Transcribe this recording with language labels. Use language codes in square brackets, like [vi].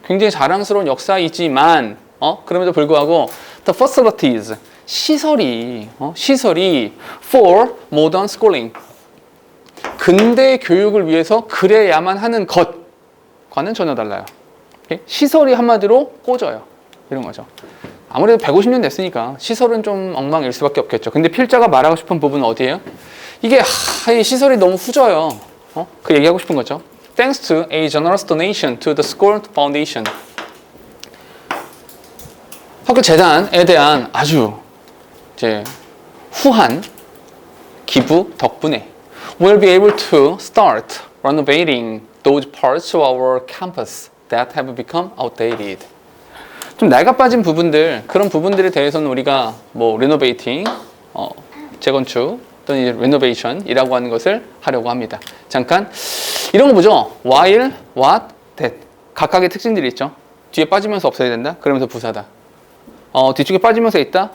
[ko] 굉장히 자랑스러운 역사이지만 그럼에도 불구하고 [en] the facilities, [ko] 시설이 [en] for modern schooling, [ko] 근대 교육을 위해서 그래야만 하는 것과는 전혀 달라요. 시설이 한마디로 꽂아요. 이런 거죠. 아무래도 150년 됐으니까 시설은 좀 엉망일 수밖에 없겠죠. 근데 필자가 말하고 싶은 부분은 어디예요? 이게 이 시설이 너무 후져요. 그 얘기하고 싶은 거죠. [en] Thanks to a generous donation to the school foundation. [ko] 학교 재단에 대한 아주 이제 후한 기부 덕분에 [en] we'll be able to start renovating those parts of our campus that have become outdated. [ko] 좀 낡아 빠진 부분들, 그런 부분들에 대해서는 우리가 뭐 renovating, 재건축 또는 이제 renovation이라고 하는 것을 하려고 합니다. 잠깐 이런 거 보죠. while, what, that 각각의 특징들이 있죠. 뒤에 빠지면서 없어야 된다. 그러면서 부사다. 뒤쪽에 빠지면서 있다.